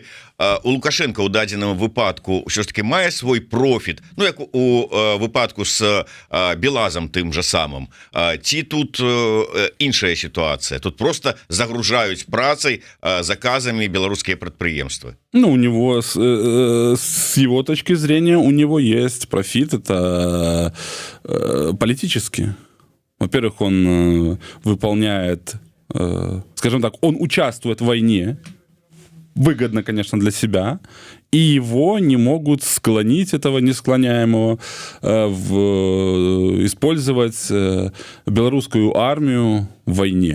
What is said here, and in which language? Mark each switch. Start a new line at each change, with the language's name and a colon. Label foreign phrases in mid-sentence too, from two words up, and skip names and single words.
Belarusian: У Лукашенко ў дадзеным выпадку ўсё ж таки мае свой профіт, ну як у выпадку з Белазам тым жа самым, ці тут іншая сітуацыя, тут просто загружаюць працай, заказамі беларускія прадпрыемствы?
Russian: Ну, у него, с его точки зрения, у него есть профит, это политический. Во-первых, он выполняет, скажем так, он участвует в войне, выгодно, конечно, для себя, и его не могут склонить, этого несклоняемого, использовать белорусскую армию в войне.